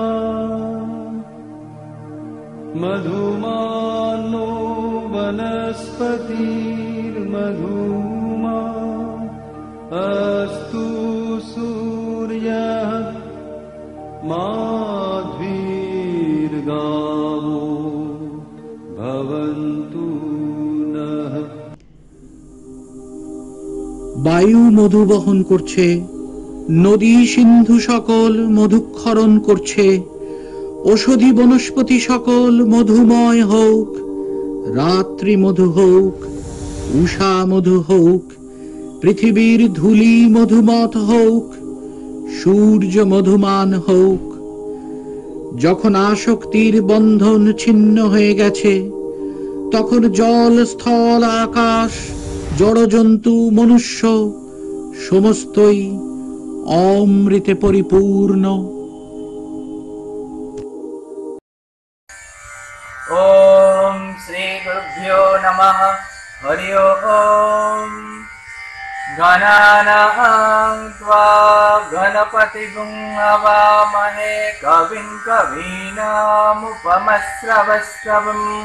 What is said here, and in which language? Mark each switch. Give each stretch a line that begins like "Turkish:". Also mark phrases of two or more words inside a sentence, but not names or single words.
Sanskrit: मधुमानो वनस्पतिर्मधुमा अस्तु सूर्यः माध्वीर्गावो भवन्तु नः।
Bangla: বায়ু মধু বহন করছে, নদী সিন্ধু সকল মধুক্ষরণ করছে। ঔষধি বনস্পতি সকল মধুময় হোক, রাত্রি মধু হোক, উষা মধু হোক, পৃথিবীর ধূলি মধুমত হোক, সূর্য মধুমান হোক। যখন আসক্তির বন্ধন ছিন্ন হয়ে গেছে, তখন জল স্থল আকাশ জড়জন্তু মনুষ্য সমস্তই অমৃতে পরিপূর্ণ।
Sanskrit: ओम श्री गुरुभ्यो नमः। हरि ओम। गणानां त्वा गणपतिगुं हवामहे कविं कवीनामुपमश्रवश्रवम्।